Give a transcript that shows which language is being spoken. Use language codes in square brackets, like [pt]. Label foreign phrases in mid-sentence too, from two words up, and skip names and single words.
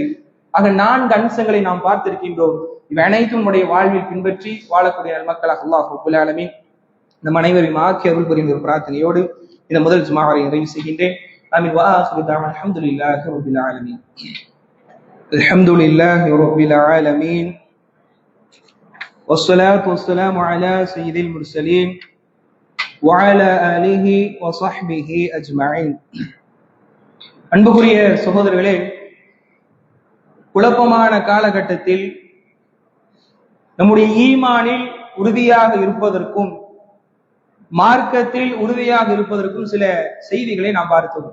[ta] ஆக 4 அம்சங்களை நாம் பார்த்திருக்கின்றோம். இவை அனைத்தும் நம்முடைய வாழ்வில் பின்பற்றி வாழக்கூடிய மக்களாக [ar] الله رب العالمين [ta] நம் அனைவரையும் ஆக்கி அருள் புரிந்த ஒரு பிரார்த்தனையோடு இந்த முதல் ஜுமாவை நிறைவு செய்கின்றேன். ஆமீன். [ar] وآخر دعوانا الحمد لله رب العالمين. الحمد لله رب العالمين. والصلاة والسلام على سيد المرسلين وعلى آله وصحبه أجمعين. [ta] அன்புக்குரிய சகோதரர்களே, குழப்பமான காலகட்டத்தில் நம்முடைய ஈமானில் உறுதியாக இருப்பதற்கும் மார்க்கத்தில் உறுதியாக இருப்பதற்கும் சில செய்திகளை நாம் பார்த்தோம்.